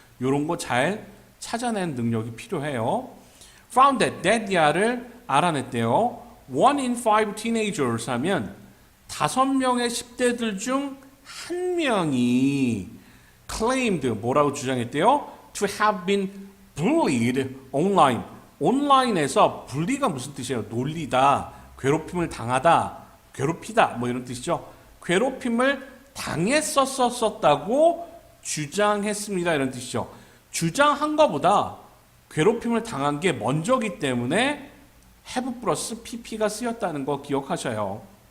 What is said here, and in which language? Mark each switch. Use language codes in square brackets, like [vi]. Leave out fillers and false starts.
[ko] 요런 거 잘 찾아낸 능력이 필요해요. [en] Found that [ko] 야를 알아냈대요. [en] 1 in 5 teenagers [ko] 하면 5명의 10대들 중 1명이 claimed 뭐라고 주장했대요? [en] To have been bullied online. [ko] 온라인에서 bully가 무슨 뜻이에요? 놀리다, 괴롭힘을 당하다, 괴롭히다 뭐 이런 뜻이죠. 괴롭힘을 당했었다고 주장했습니다. 이런 뜻이죠. 주장한 것보다 괴롭힘을 당한 게 먼저기 때문에 have 플러스 pp가 쓰였다는 거 기억하셔요.